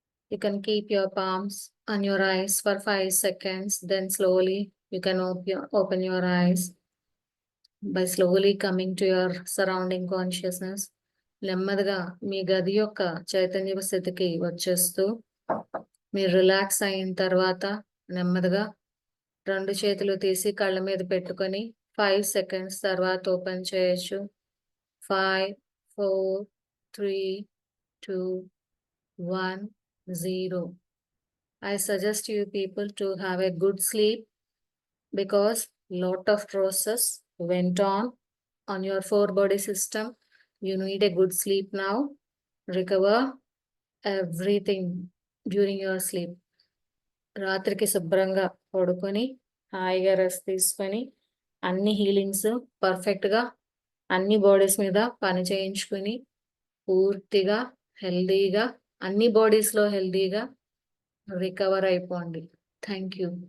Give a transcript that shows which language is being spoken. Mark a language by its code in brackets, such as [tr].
[en] You can keep your palms on your eyes for 5 seconds. Then slowly you can open your eyes by slowly coming to your surrounding consciousness. [te] నెమ్మదిగా మీ గది యొక్క చైతన్యపు స్థితికి వచ్చేస్తూ మీరు relax అయిన తర్వాత నెమ్మదిగా 2 చేతులు తీసి కళ్ళ మీద పెట్టుకొని 5 సెకండ్స్ తర్వాత ఓపెన్ చేయొచ్చు. 5, 4, 3, 2, 1, 0. [en] I suggest you people to have a good sleep because lot of process went on your 4 body system. You need a good sleep now. Recover everything during your sleep. [te] రాత్రికి శుభ్రంగా పడుకొని హాయిగా rest తీసుకొని అన్ని healings పర్ఫెక్ట్గా అన్ని bodies మీద పని చేయించుకుని పూర్తిగా హెల్దీగా అన్ని బాడీస్లో హెల్దీగా రికవర్ అయిపోండి. [en] Thank you.